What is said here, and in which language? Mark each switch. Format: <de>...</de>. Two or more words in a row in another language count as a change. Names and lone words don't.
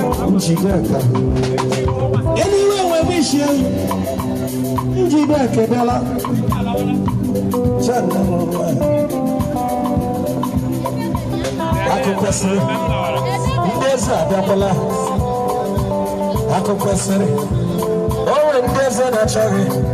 <ig>Njideka.</ig> <en>Anyway, we wish you.</en> <ig>Njideka bịala. Chanda mama. Akụkọ sịrị. Ndị eze abịakwala. Akụkọ sịrị. O nwere ndị eze na-achọghị.</ig>